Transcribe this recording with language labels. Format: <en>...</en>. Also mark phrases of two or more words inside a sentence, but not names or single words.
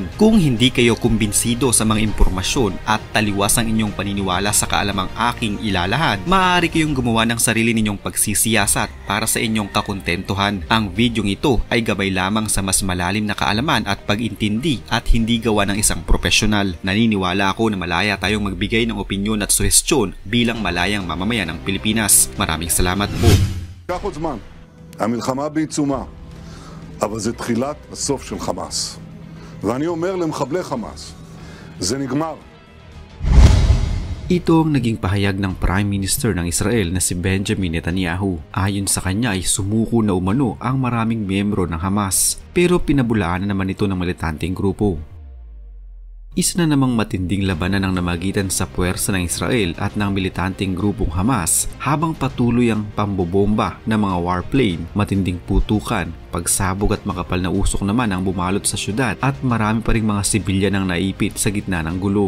<tl>Kung hindi kayo kumbinsido sa mga impormasyon at taliwas ang inyong paniniwala sa kaalamang aking ilalahad, maaari kayong gumawa ng sarili ninyong pagsisiyasat para sa inyong kakontentuhan. Ang videong ito ay gabay lamang sa mas malalim na kaalaman at pag-intindi at hindi gawa ng isang profesional. Naniniwala ako na malaya tayong magbigay ng opinyon at suhestyon bilang malayang mamamayan ng Pilipinas. Maraming salamat po.</tl> <he>לקח עוד זמן, המלחמה בעיצומה, אבל זה תחילת הסוף של חמאס. ואני אומר למחבלי חמאס, זה נגמר.</he> <tl>Ito ang naging pahayag ng</tl> <en>Prime Minister</en> <tl>ng Israel na si Benjamin Netanyahu. Ayon sa kanya ay sumuko na umano ang maraming miyembro ng Hamas, pero pinabulaan na naman ito ng militanteng grupo. Isa na namang matinding labanan ang namagitan sa puwersa ng Israel at ng militanteng grupong Hamas habang patuloy ang pambobomba ng mga warplane, matinding putukan, pagsabog at makapal na usok naman ang bumalot sa syudad at marami pa ring mga sibilyan ang naipit sa gitna ng gulo.</tl>